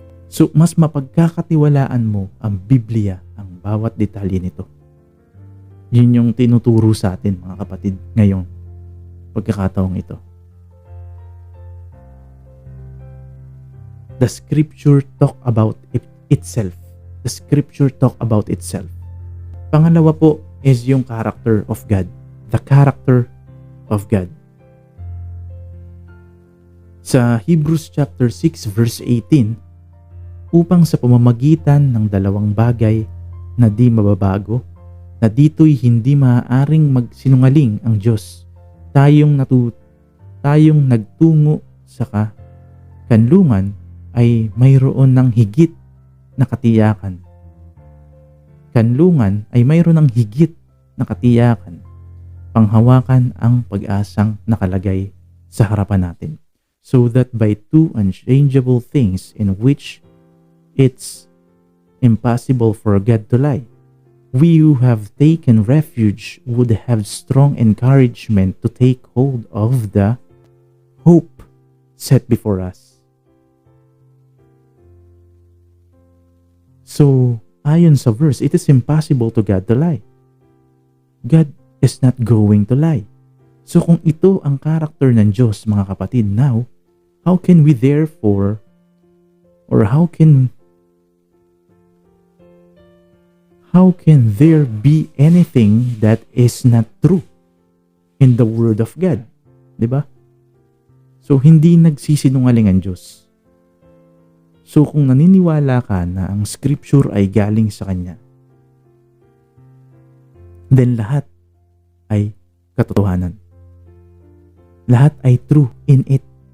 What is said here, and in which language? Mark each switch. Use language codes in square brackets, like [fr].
[tl] So, mas mapagkakatiwalaan mo ang Biblia, ang bawat detalye nito. Yun yung tinuturo sa atin, mga kapatid, ngayong pagkakataong ito. [en] The scripture talk about itself. The scripture talk about itself. [tl] Pangalawa po is yung [en] character of God. The character of God. [tl] Sa Hebrews chapter 6 verse 18, upang sa pamamagitan ng dalawang bagay na di mababago, na dito'y hindi maaaring magsinungaling ang Diyos, tayong nagtungo sa kanlungan ay mayroon ng higit na katiyakan. Kanlungan ay mayroon ng higit na katiyakan, panghawakan ang pag-asang nakalagay sa harapan natin. [en] So that by two unchangeable things in which it's impossible for God to lie, we who have taken refuge would have strong encouragement to take hold of the hope set before us. So, [tl] ayon sa verse, [en] it is impossible to God to lie. God is not going to lie. [tl] So, kung ito ang character ng Diyos, mga kapatid, [en] now, how can we therefore, or how can there be anything that is not true in the Word of God? [tl] Diba? So, hindi nagsisinungaling ang Diyos. So, kung naniniwala ka na ang Scripture ay galing sa Kanya, then lahat ay katotohanan. Lahat ay [en] true in it.